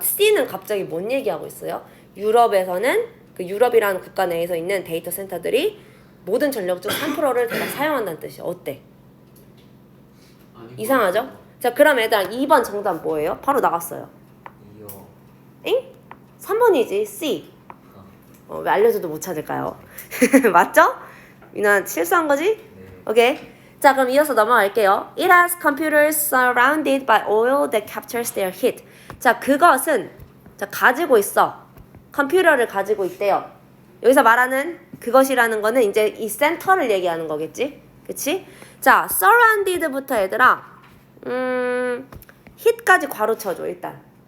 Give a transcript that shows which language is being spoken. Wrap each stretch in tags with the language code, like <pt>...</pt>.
<ko>C는 갑자기 뭔 얘기하고 있어요? 유럽에서는 그 유럽이라는 국가 내에서 있는 데이터 센터들이 모든 전력 중 3%를 대략 사용한다는 뜻이야. 어때? 이상하죠? 자, 그럼 얘들아 2번 정답 뭐예요? 바로 나갔어요. 이요. 엥? 3번이지. C. 왜 알려줘도 못 찾을까요? 맞죠? 유나 실수한 거지? 네. 오케이. 자, 그럼 이어서 넘어갈게요.</ko> <en>It has computers surrounded by oil that captures their heat.</en> <ko>자, 그것은 자 가지고 있어. 컴퓨터를 가지고 있대요. 여기서 말하는 그것이라는 거는 이제 이 센터를 얘기하는 거겠지? 그치? 자, surrounded부터 얘들아 hit까지 괄호 쳐줘 일단.</ko>